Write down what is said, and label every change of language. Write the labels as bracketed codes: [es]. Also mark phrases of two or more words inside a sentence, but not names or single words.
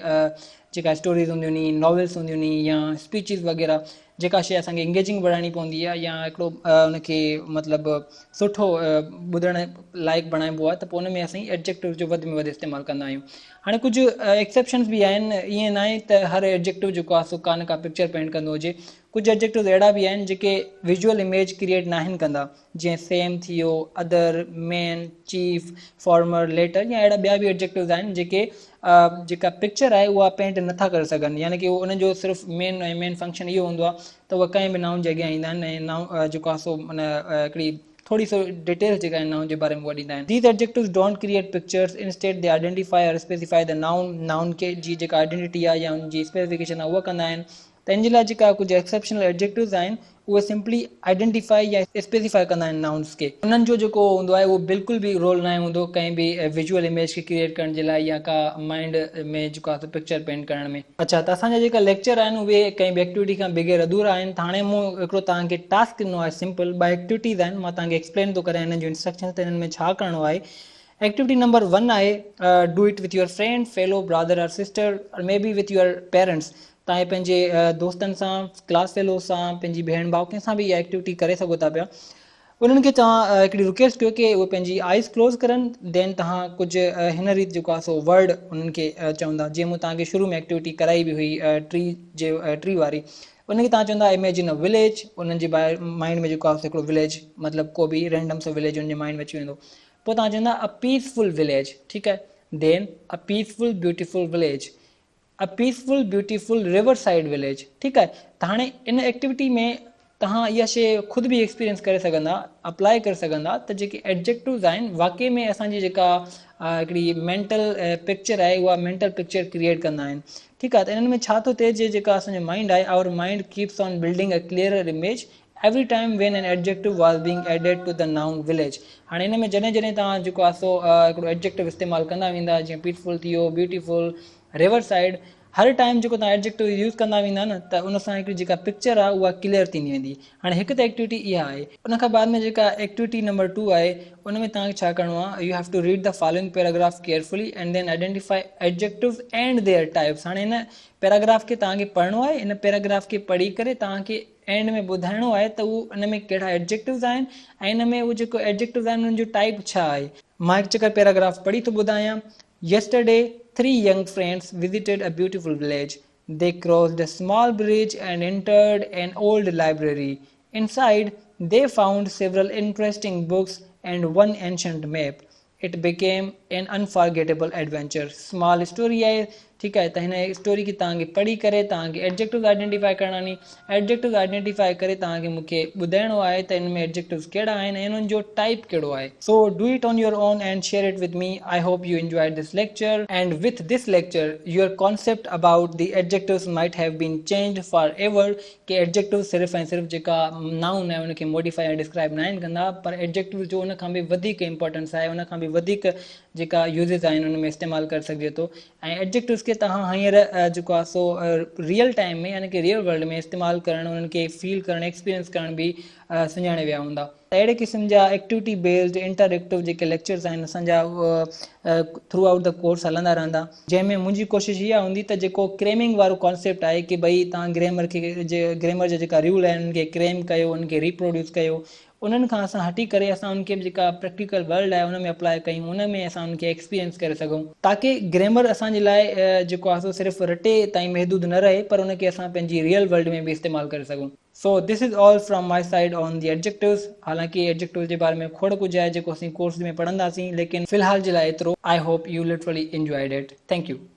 [sd] जेका स्टोरीज़ हूंदियूं नी, नॉवेल्स हूंदियूं नी या स्पीचिस वग़ैरह, जेका शइ असांखे इंगेजिंग बणाइणी पवंदी आहे या हिकिड़ो उनखे मतिलबु सुठो ॿुधण लाइक़ु बणाइबो आहे, त पोइ उन में असीं एडजेक्टिव जो वधि में वधि इस्तेमालु कंदा आहियूं। हाणे कुझु एक्सेप्शन्स बि आहिनि, ईअं न आहे त हर एडजेक्टिव जेको आहे सो का पिक्चर पेंट कंदो हुजे। कुझु एडजेक्टिव्स अहिड़ा बि आहिनि जेके [en] visual image create [sd] न आहिनि कंदा, जीअं सेम थी वियो, [en] other, main, chief, former, latter, [sd] या अहिड़ा ॿिया बि एडजेक्टिव्स आहिनि जेके जेका पिक्चर आहे उहा पेंट नथा करे सघनि, यानी कि उनजो सिर्फ़ु [en] main function [sd] इहो हूंदो आहे त उहा कंहिं बि नाउन जे अॻियां ईंदा आहिनि ऐं नाउन जेको आहे सो माना हिकिड़ी थोड़ी सो डिटेल्स जेका आहिनि नाउन जे बारे में उहा ॾींदा आहिनि। [en] these adjectives don't create pictures, instead they identify and specify the noun [sd] के जी जेका आइडेंटिटी आहे या उनजी स्पेसिफिकेशन आहे उहा कंदा आहिनि। त इन जे लाइ जेका कुझु [en] exceptional adjectives [sd] आहिनि उहे [en] simply identify [sd] या स्पेसिफाई कंदा आहिनि नाउन्स खे। उन्हनि जो जेको हूंदो आहे उहो बिल्कुलु बि रोल न हूंदो कंहिं बि [en] visual image [sd] खे क्रिएट करण जे लाइ या का माइंड में जेको आहे [en] picture paint [sd] करण में। अच्छा, त असांजा जेका लेक्चर आहिनि उहे कंहिं बि एक्टिविटी खां बग़ैर अधूरा आहिनि। त हाणे मूं हिकिड़ो तव्हांखे टास्क ॾिनो आहे, [en] simple 2 activities [sd] आहिनि, मां तव्हांखे एक्सप्लेन थो करां हिननि जो इंस्ट्रक्शन त हिननि में छा करिणो आहे। [en] activity number 1 आहे do it with your friend, fellow, brother and sister, and maybe with your parents. [sd] तव्हां पंहिंजे दोस्तनि सां, [en] class fellow [sd] सां, पंहिंजी भेण भाउ कंहिं सां बि इहा एक्टिविटी करे सघो था पिया। उन्हनि खे तव्हां हिकिड़ी रिक्वेस्ट कयो कि उहे पंहिंजी [en] eyes close [sd] करनि, देन तव्हां कुझु हिन रीति जेको आहे सो वर्ड उन्हनि खे चवंदा, जीअं मूं तव्हांखे शुरू में एक्टिविटी कराई बि हुई ट्री वारी। उनखे तव्हां चवंदा [en] imagine a village, [sd] उन्हनि जे माइंड में जेको आहे हिकिड़ो विलेज, मतिलबु को बि रैंडम सो विलेज उनजे माइंड में अची वेंदो। पोइ तव्हां चवंदा [en] a peaceful village, [sd] ठीकु आहे, [en] then a peaceful beautiful village, a peaceful beautiful riverside village, [sd] ठीकु आहे। त हाणे इन एक्टिविटी में तव्हां इहा शइ ख़ुदि बि एक्सपीरियंस करे सघंदा, अप्लाई करे सघंदा त जेके एडजेक्टिव्स आहिनि वाक़ई में असांजी जेका हिकिड़ी [en] mental picture [sd] आहे उहा [en] mental picture create [sd] कंदा आहिनि, ठीकु आहे। त इन्हनि में छा थो थिए, जेका असांजो माइंड आहे, [en] our mind keeps on building a clearer image every time when an adjective was being added to the noun village। [sd] हाणे हिन में जॾहिं जॾहिं तव्हां जेको आहे सो हिकिड़ो एडजेक्टिव इस्तेमालु कंदा वेंदा, जीअं पीसफुल थी वियो, ब्यूटीफुल, [en] riverside, [sd] हर टाइम जो तव्हां [en] adjective use [sd] कंदा वेंदा न त उन सां हिकिड़ी जेका पिक्चर आहे उहा क्लियर थींदी वेंदी। हाणे हिकु त एक्टिविटी इहा आहे, उन खां बाद में जेका [en] activity number 2 [sd] आहे उन में तव्हांखे छा करिणो आहे, [en] you have to read the following paragraph carefully and then identify adjectives and their types. [sd] हाणे हिन पैराग्राफ खे तव्हांखे पढ़णो आहे, इन पैराग्राफ खे पढ़ी करे तव्हांखे एंड में ॿुधाइणो आहे त उहो इन में कहिड़ा एडजेक्टिव्स आहिनि ऐं इन में उहो जेको एडजेक्टिव्स आहिनि उन्हनि जो टाइप छा आहे। मां हिकु चकर पैराग्राफ पढ़ी थो ॿुधायां। [en] Yesterday, 3 young friends visited a beautiful village. They crossed a small bridge and entered an old library. Inside, they found several interesting books and one ancient map. It became an unforgettable adventure. Small story [hi] है, ठीक है। [sd] त हिन स्टोरी खे तव्हांखे पढ़ी करे तव्हांखे [en] adjectives identify [sd] करणा नी, [en] adjectives identify [sd] करे तव्हांखे मूंखे ॿुधाइणो आहे त हिन में एडजेक्टिव्स कहिड़ा आहिनि ऐं उन्हनि जो टाइप कहिड़ो आहे। [en] so do it on your own and share it with me. I hope you enjoyed this lecture and with this lecture your concept about the adjectives might have been changed forever. [sd] कि एडजेक्टिव सिर्फ़ु ऐं सिर्फ़ु जेका नाउन आहे उनखे मॉडिफाई ऐं डिस्क्राइब न आहिनि कंदा, पर एडजेक्टिव जो उन खां बि वधीक इंपॉर्टेंस आहे, उन खां बि वधीक जेका यूज़िस आहिनि उन में इस्तेमालु करे सघिजे थो। ऐं एडजेक्टिव्स खे तव्हां हींअर जेको आहे सो [en] real time [sd] में यानी कि [en] real world [sd] में इस्तेमालु करणु, उन्हनि खे फील करणु, एक्सपीरियंस करणु बि सुञाणे विया हूंदा। त अहिड़े क़िस्म जा [en] activity based interactive [sd] जेके लेक्चर्स आहिनि असांजा [en] throughout the course [sd] हलंदा रहंदा, जंहिंमें मुंहिंजी कोशिशि इहा हूंदी त जेको क्रेमिंग वारो कॉन्सेप्ट आहे कि भई तव्हां ग्रामर जा जेका रूल आहिनि उनखे क्रेम कयो, उनखे रिप्रोड्यूस कयो, उन्हनि खां असां हटी करे असां उनखे जेका [en] practical world [sd] आहे उन में अप्लाई कयूं, उन में असां उनखे एक्सपीरियंस करे सघूं, ताकि ग्रामर असांजे लाइ जेको आहे सो सिर्फ़ु रटे ताईं महदूद न रहे, पर उनखे असां पंहिंजी [en] real world [sd] में बि इस्तेमालु करे सघूं। [en] so this is all from my side on the adjectives. [sd] हालांकि एडजेक्टिव जे बारे में खोड़ कुझु आहे जेको असीं कोर्स में पढ़ंदासीं, लेकिन फ़िलहाल जे लाइ एतिरो। [en] I hope you literally enjoyed it. thank you.